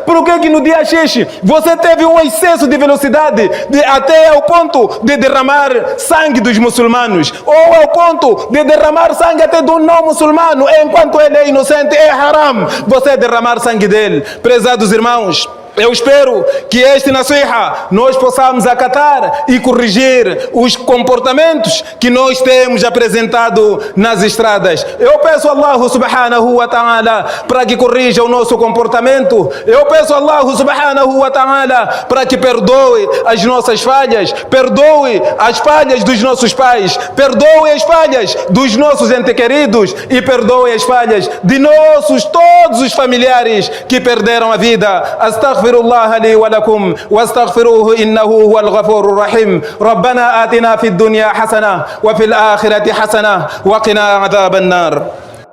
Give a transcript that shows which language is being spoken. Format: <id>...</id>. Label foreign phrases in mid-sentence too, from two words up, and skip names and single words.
<pt>Por que no dia X você teve um excesso de velocidade até ao ponto de derramar sangue dos muçulmanos, ou ao ponto de derramar sangue até do não muçulmano, enquanto ele é inocente? É haram você derramar sangue dele. Prezados irmãos, eu espero que este nasiha nós possamos acatar e corrigir os comportamentos que nós temos apresentado nas estradas. Eu peço a Allah</pt> <ar>سبحانه وتعالى</ar> <pt>para que corrija o nosso comportamento. Eu peço a Allah</pt> <ar>سبحانه وتعالى</ar> <pt>para que perdoe as nossas falhas, perdoe as falhas dos nossos pais, perdoe as falhas dos nossos entes queridos e perdoe as falhas de todos os familiares que perderam a vida.</pt> <ar>أستغفر الله لي ولكم واستغفروه إنه هو الغفور الرحيم. ربنا آتنا في الدنيا حسنة وفي الآخرة حسنة وقنا عذاب النار.</ar>